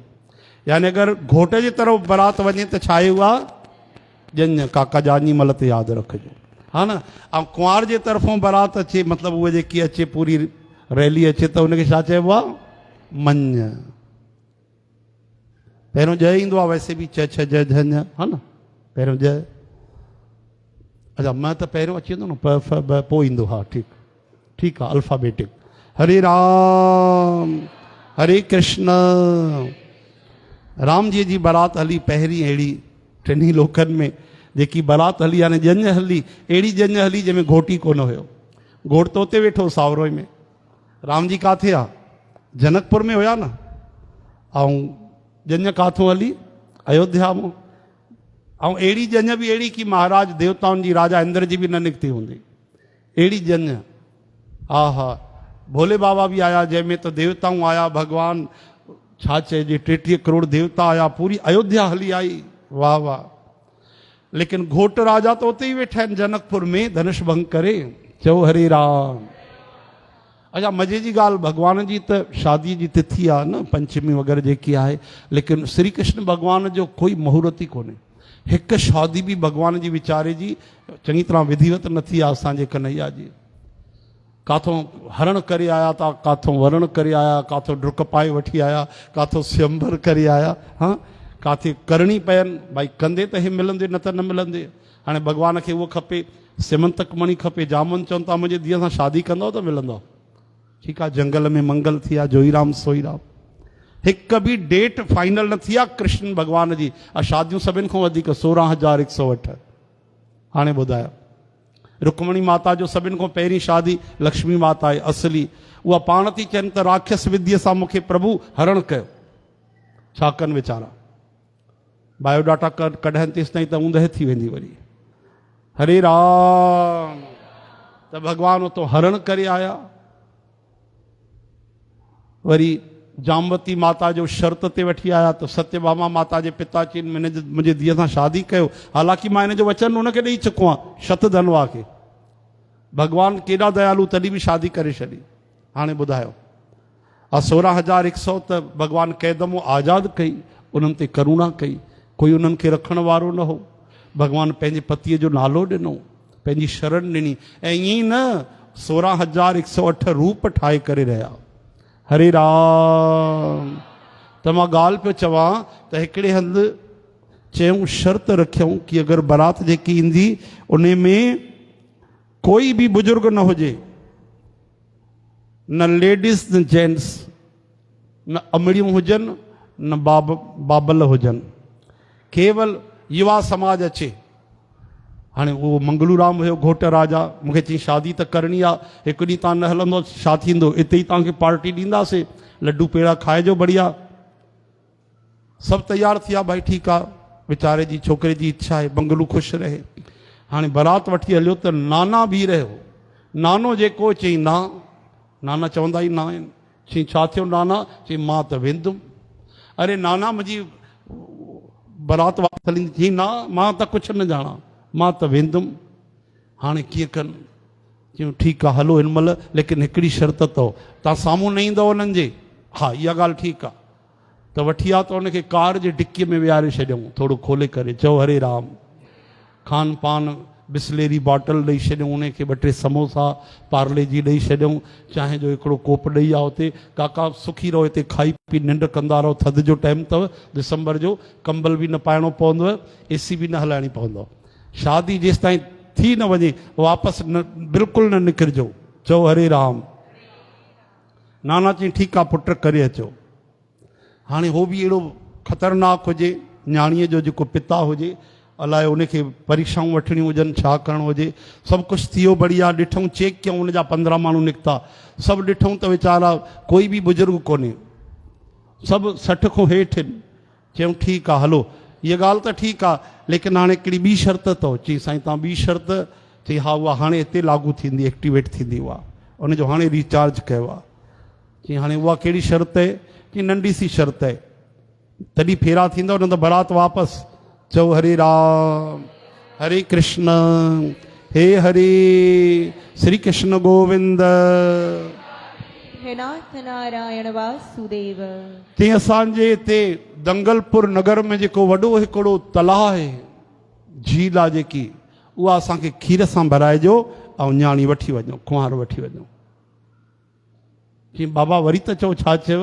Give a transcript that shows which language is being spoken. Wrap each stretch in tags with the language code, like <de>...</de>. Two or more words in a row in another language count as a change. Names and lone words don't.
<sd>यानी अगरि घोट जे तरफ़ बारात वञे त छा आहे उहा? जंज। काका जानी मल ते यादि रखिजो। हा न। ऐं कुंवार जे तरफ़ों बारात अचे मतिलबु उहा जेकी अचे पूरी रैली अचे त उनखे छा चइबो आहे? मंझि। पहिरियों जय ईंदो आहे, वैसे बि छ छ जय झंझ, हा न। पहिरियों जय, अच्छा मां त पहिरियों अची वेंदो न, प फ ब पोइ ईंदो, हा ठीकु ठीकु आहे, अल्फाबेटिक। हरे राम हरे कृष्ण। राम जी जी बारात हली पहिरीं अहिड़ी टिनी लोकनि में जेकी बारात हली, यानी जंज हली, अहिड़ी जंज हली जंहिंमें घोट ई कोन हुयो। घोट त उते वेठो सावरो में। राम जी काथे आहे? जनकपुर में हुया न। ऐं जंज काथों हली? अयोध्या में। ऐं अहिड़ी जंज बि अहिड़ी की महाराज देवताउनि जी, राजा इंद्र जी बि न निकिती हूंदी, अहिड़ी जंज। हा हा, भोले बाबा बि आया जंहिंमें त देवताऊं आया, भगवान छा चइजे 33 करोड़ देवता आया, पूरी अयोध्या हली आई, वाह वाह। लेकिन घोट राजा तो उते ही वेठा आहिनि जनकपुर में धनुष भंग करे। चओ हरे राम। अच्छा मज़े जी ॻाल्हि, भगवान जी त शादी जी तिथि आहे न, पंचमी वग़ैरह जेकी आहे, लेकिन श्री कृष्ण भगवान जो कोई मुहूर्त ई कोन्हे। हिकु शादी बि भगवान जी वीचारे जी चङी तरह विधिवत न थी आहे असांजे कन्हैया जी। काथों हरण करे आया था, काथों वरण करे आया, काथों डुक पाए वठी आया, काथों स्वयंवर करे आया, हाँ काथे करणी पयनि, भाई कंदे त हे मिलंदे न त न मिलंदे। हाणे भगवान खे उहो खपे, सिमंतक मणी खपे। जामन चवनि था मुंहिंजे धीअ सां शादी कंदव त मिलंदव। ठीकु आहे, जंगल में मंगल थी आहे, जोई राम सोई राम। हिकु बि</sd> <en>date final</en> <sd>न थी आहे कृष्ण भगवान जी। शादियूं सभिनि खां वधीक 16,108। हाणे ॿुधायो, रुक्मणी माता जो सभिनि खां पहिरीं शादी लक्ष्मी माता आहे असली। उहा पाण थी चवनि त राक्षस विद्य सां मूंखे प्रभु हरण कयो। छा कनि वीचारा, बायोडाटा कढनि तेसि ताईं त ऊंदहि थी वेंदी वरी। हरे राम। त भगवान उतो हरण करे आया। वरी जामवती माता जो शर्त ते वठी आया त सत्यभामा माता जे पिता चयनि मुंहिंजे धीअ सां शादी कयो। हालांकि मां हिन जो वचन उनखे ॾेई चुको आहियां, शतधनवा खे। भगवान केॾा दयालु, तॾहिं बि शादी करे छॾी। हाणे ॿुधायो, 16,100 त भगवान कैदमो आज़ादु कई, उन्हनि ते करुणा कई, कोई उन्हनि खे रखण वारो न हो। भगवान पंहिंजे पतीअ जो नालो ॾिनो, पंहिंजी शरण ॾिनी। ऐं ईअं न 16,108 रूप ठाहे करे रहिया। हरे राम। त मां ॻाल्हि पियो चवां त हिकिड़े हंधि चयूं, शर्त रखियऊं कि अगरि बारात जेकी ईंदी उन में कोई बि बुजुर्ग न हुजे, न लेडीज़ न जेंट्स, न अमड़ियूं हुजनि न बाबल हुजनि, केवल युवा समाज अचे। हाणे उहो मंगलूराम हुयो घोट राजा, मूंखे चई शादी त करणी आहे, हिकु ॾींहुं तव्हां न हलंदो छा थींदो, हिते ई तव्हांखे पार्टी ॾींदासीं, लड्डू पेड़ा खाइजो बढ़िया। सभु तयारु थी विया, भाई ठीकु आहे, वीचारे जी छोकिरे जी इच्छा आहे, बंगलू ख़ुशि रहे। हाणे बारात वठी हलियो त नाना बीह रहियो। नानो जेको चई ना, नाना चवंदा ई ना आहिनि। चई छा थियो नाना? चई मां त वेंदुमि। अरे नाना मुंहिंजी बारात वापसि हलींदी। चई ना मां त कुझु न ॼाणा, मां त वेंदुमि। हाणे कीअं कनि? चयूं ठीकु आहे हलो हिन महिल, लेकिन हिकिड़ी शर्त अथव, तव्हां साम्हूं न ईंदव उन्हनि जे। हा इहा ॻाल्हि ठीकु आहे। त वठी आहे त उनखे कार जे डिकीअ में विहारे छॾियऊं, थोरो खोले करे। चओ हरे राम। खान पान बिस्लेरी बॉटल ॾेई छॾियऊं उनखे, 2-3 समोसा पार्ले जी ॾेई छॾियऊं, चांहि जो हिकिड़ो कोप ॾेई आहे उते। काका सुखी रहो, हिते खाई पी निंड कंदा रहो, थधि जो टाइम अथव, दिसंबर जो, कंबल बि न पाइणो पवंदव, एसी बि न हलाइणी पवंदव। शादी जेसि ताईं थी न वञे वापसि न, बिल्कुलु न निकिरजो। चओ हरे राम। नाना चई ठीकु आहे पुट करे अचो। हाणे हो बि अहिड़ो ख़तरनाक हुजे, न्याणीअ जो जेको पिता हुजे, अलाए उनखे परीक्षाऊं वठणियूं हुजनि, छा करिणो हुजे। सभु कुझु थी वियो बढ़िया, ॾिठूं चेक कयूं, उनजा 15 माण्हू निकिता। सभु ॾिठूं त वीचारा कोई बि बुज़ुर्ग कोन्हे, सभु 60 खां हेठि आहिनि। चयूं ठीकु आहे हलो, इहा ॻाल्हि त ठीकु आहे, लेकिन हाणे हिकिड़ी ॿी शर्त अथव। चई साईं तव्हां ॿी शर्त? चई हा उहा हाणे हिते लागू थींदी, एक्टिवेट थींदी, उहा उनजो हाणे रिचार्ज कयो आहे। चई हाणे उहा कहिड़ी शर्त आहे? कि नंढी सी शर्त आहे, तॾहिं फेरा थींदव, न त बारात वापसि। चओ हरे राम हरे कृष्ण हे हरे श्री कृष्ण गोविंद। हे नाथ नारायण वासुदेव। ते असांजे हिते दंगलपुर नगर में जेको वॾो हिकिड़ो तलाउ आहे, झील आहे जेकी, उहा असांखे खीर सां भराइजो ऐं न्याणी वठी वञो, कुंवार वठी वञो। चई बाबा वरी त चओ छा चयव?</sd>